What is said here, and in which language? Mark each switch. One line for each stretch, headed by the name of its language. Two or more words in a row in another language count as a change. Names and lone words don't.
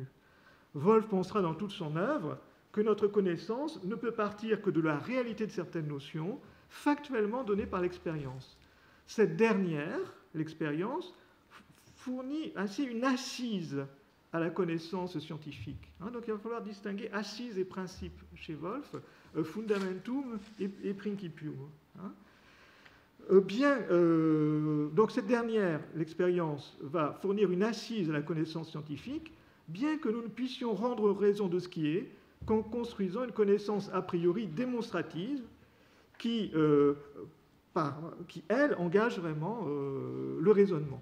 French: Wolff pensera dans toute son œuvre que notre connaissance ne peut partir que de la réalité de certaines notions, factuellement données par l'expérience. Cette dernière, l'expérience, fournit ainsi une assise à la connaissance scientifique. Hein, donc il va falloir distinguer assise et principe chez Wolff,
Latin: fundamentum et principium.
French: Hein. Donc cette dernière, l'expérience, va fournir une assise à la connaissance scientifique, bien que nous ne puissions rendre raison de ce qui est qu'en construisant une connaissance a priori démonstrative qui elle, engage vraiment le raisonnement.